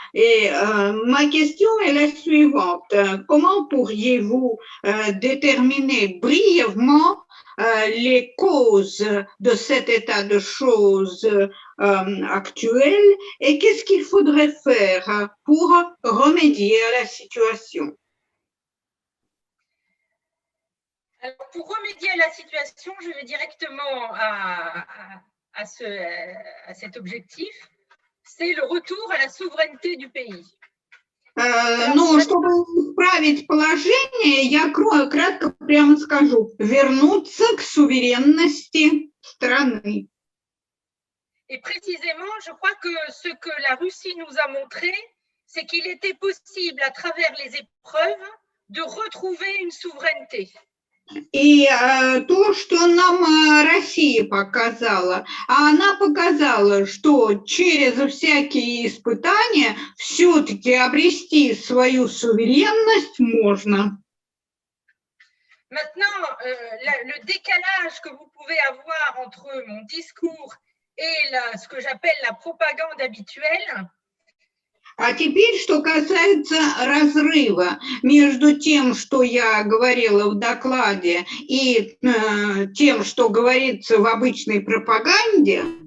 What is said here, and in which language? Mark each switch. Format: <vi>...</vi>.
<fr>Et ma question est la suivante. Comment pourriez-vous déterminer brièvement les causes de cet état de choses actuel et qu'est-ce qu'il faudrait faire pour remédier à la situation? Alors, pour remédier à la situation, je vais directement à cet objectif, c'est le retour à la souveraineté du pays.</fr> <ru>Но чтобы исправить положение, я кратко прямо скажу, вернуться к суверенности страны.</ru> <fr>Et précisément, je crois que ce que la Russie nous a montré, c'est qu'il était possible, à travers les épreuves, de retrouver une souveraineté.</fr> <ru>И то, что нам Россия показала, она показала, что через всякие испытания все-таки обрести свою суверенность можно.</ru> <fr>Maintenant, le décalage que vous pouvez avoir entre mon discours et ce que j'appelle la propagande habituelle.</fr> <ru>А теперь, что касается разрыва между тем, что я говорила в докладе, и тем, что говорится в обычной пропаганде.</ru>